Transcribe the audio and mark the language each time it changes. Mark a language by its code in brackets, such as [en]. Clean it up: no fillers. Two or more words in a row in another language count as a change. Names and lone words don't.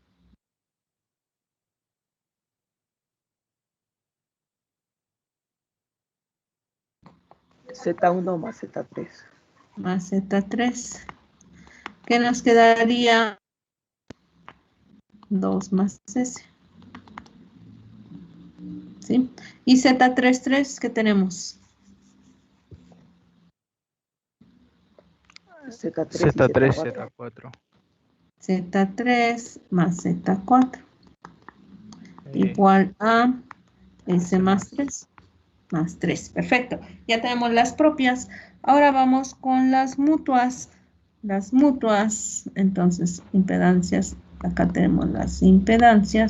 [es] Z1 más Z3. Más Z3. ¿Qué nos quedaría? 2 más S. ¿Sí? Y Z33, ¿qué tenemos? Z3 y Z3, Z4. Z4. Z3 más Z4 igual a S más 3 más 3. Perfecto. Ya tenemos las propias. Ahora vamos con las mutuas. Las mutuas, entonces, impedancias. Acá tenemos las impedancias.